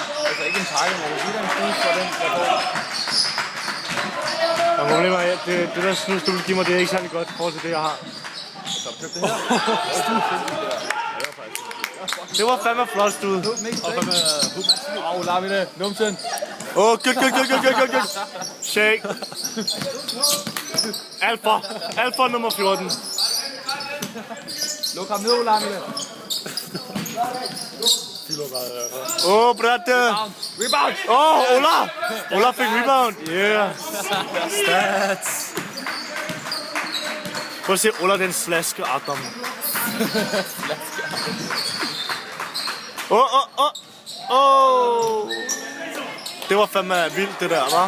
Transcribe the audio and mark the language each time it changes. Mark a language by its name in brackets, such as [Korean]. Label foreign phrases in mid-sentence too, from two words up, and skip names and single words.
[Danish] Altså ikke en pakke, men jeg kan give dig en snus for den, jeg får. Der er problemer, det der snus, du vil give mig, det er ikke særlig godt i forhold til det, jeg har. Så køb det her. Det var fandme flot, stud. Åh, lad vi det. Numsen. [English] Good. Shake. [Danish] Alfa nummer 14. Luk ham ned, lad vi det. Bratte. Rebound. Ola fik rebound. Yeah. Stats. Prøv at se Ola, den slaske Adam. Det var fandme vildt, det der, hva'?